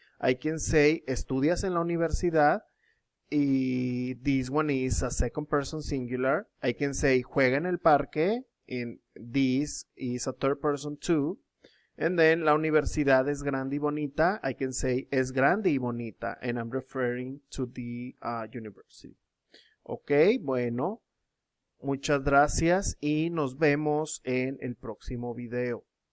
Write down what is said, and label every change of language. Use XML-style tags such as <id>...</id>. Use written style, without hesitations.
<en>I can say,</en> <es>estudias en la universidad.</es> <en>Y this one is a second person singular. I can say,</en> <es>juega en el parque.</es> <en>And this is a third person too. And then,</en> <es>la universidad es grande y bonita.</es> <en>I can say,</en> <es>es grande y bonita.</es> <en>And I'm referring to the university.</en> <es>Ok, bueno. Muchas gracias y nos vemos en el próximo video.</es>